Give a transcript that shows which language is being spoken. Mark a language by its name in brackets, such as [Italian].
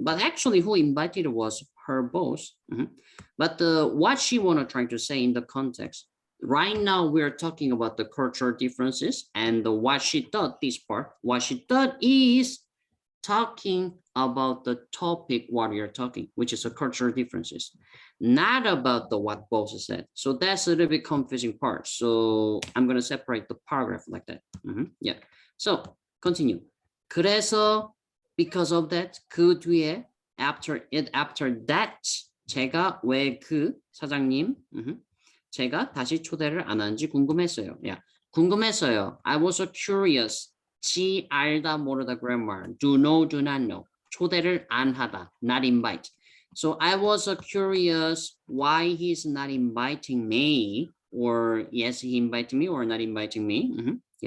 [English] But actually, who invited was her boss. But what she wanted trying to say in the context, right now we're talking about the cultural differences and what she thought this part. What she thought is talking about the topic what you're talking, which is the cultural differences, not about the what boss said. So that's a little bit confusing part. So I'm going to separate the paragraph like that. So continue. [Korean] 그래서 [English] because of that, [Korean] 그 뒤에 [English] after that, [Korean] 제가 왜 그 사장님 제가 다시 초대를 안 하는지 궁금했어요. 궁금했어요. [English] I was so curious. [Korean] 지 알다 모르다 grammar. [English] Do know, do not know. [Korean] 초대를 안 하다. [English] Not invite. So I was so curious why he's not inviting me, or yes, he invited me or not inviting me.